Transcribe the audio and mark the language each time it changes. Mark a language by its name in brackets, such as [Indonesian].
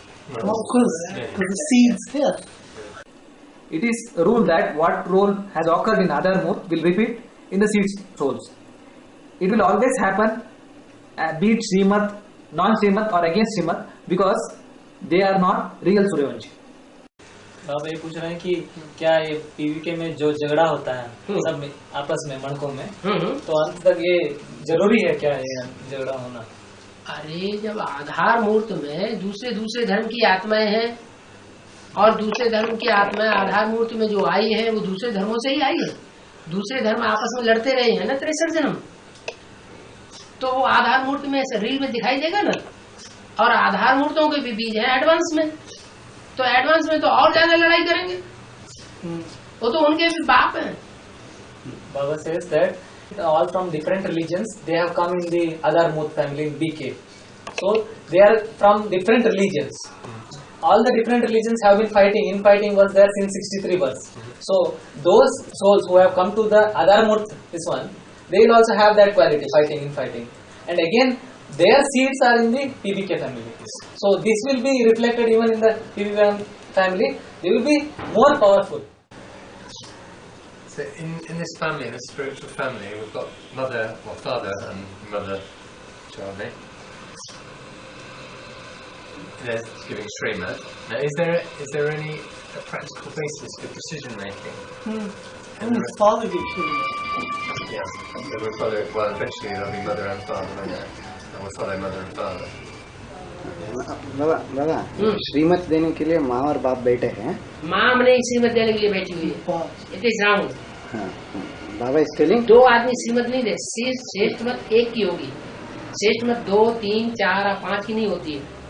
[English] Well, of course, because the seed's here. It is a rule that what role has occurred in Adar Murth will repeat in the seed souls. It will always happen, be it Srimat, non-Srimat or against Srimat, because they are not real Suryavanshi. [Hindi] बाबा ये पूछ रहे हैं कि क्या ये पीवीके में जो झगड़ा होता है सब में आपस में मणकों में, तो अंत तक ये जरूरी है क्या ये झगड़ा होना? अरे जब आधार मूर्त में दूसरे धर्म की आत्माएं हैं और दूसरे धर्म की आत्माएं आधार मूर्त में जो आई है वो दूसरे धर्मों से ही आई है, दूसरे धर्म आपस में लड़ते रहे हैं ना 63 जन्म, तो वो आधार मूर्त में रील में दिखाई देगा ना। और आधार मूर्तों के भी बीज है एडवांस में, तो एडवांस में तो और ज्यादा लड़ाई करेंगे, वो तो उनके भी बाप हैं। [English] Baba says that all from different religions they have come in the Adar Murth family in BK, so they are from different religions. All the different religions have been fighting. Infighting was there since 63 births. So those souls who have come to the Adar Murth, this one, they will also have that quality, fighting, infighting. And again, their seeds are in the PBK family. So this will be reflected even in the PBK family. They will be more powerful. So in this family, in this spiritual family, we've got mother or father and mother Charlie. There's giving Srimad. Now, is there any practical basis for decision making? And his father gives Srimad. Yeah, so we'll follow. Well, eventually there'll be mother and father, won't there? And we'll follow mother and father. [Hindi] बाबा श्रीमत देने के लिए माँ और बाप बैठे हैं। माँ नहीं श्रीमत देने के लिए बैठी हुई है, [English] It is wrong. Baba is telling [Hindi] दो आदमी श्रीमत नहीं दे, श्रेष्ठ मत एक की होगी, श्रेष्ठ मत 2, 3, 4 और 5 की नहीं होती है।